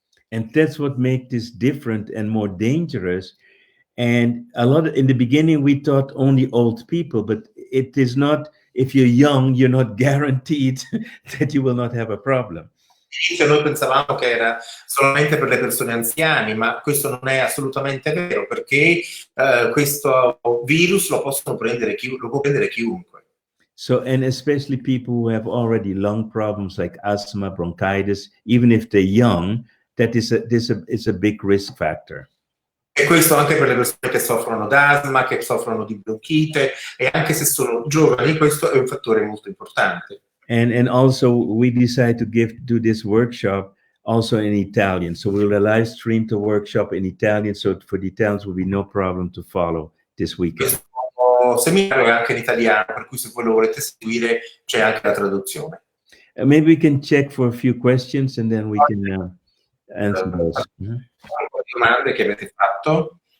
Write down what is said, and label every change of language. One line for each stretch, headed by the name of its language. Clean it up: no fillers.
English: And that's what makes this different and more dangerous. And in the beginning we thought only old people, but it is not. If you're young, you're not guaranteed that you will not have a problem.
Italian: Noi pensavamo che era solamente per le persone anziane, ma questo non è assolutamente vero, perché questo virus lo può prendere chiunque.
English: So, and especially people who have already lung problems like asthma, bronchitis, even if they're young, that is a big risk factor.
Italian: E questo anche per le persone che soffrono d'asma, che soffrono di bronchite, e anche se sono giovani, questo è un fattore molto importante.
English: And also we decided to do this workshop also in Italian. So we'll live stream the workshop in Italian. So for the Italians will be no problem to follow this weekend.
Italian: Questo seminario è anche in italiano, per cui se voi lo volete seguire c'è anche la traduzione.
English: Maybe we can check for a few questions and then we can answer those.
Italian: Domande che avete fatto.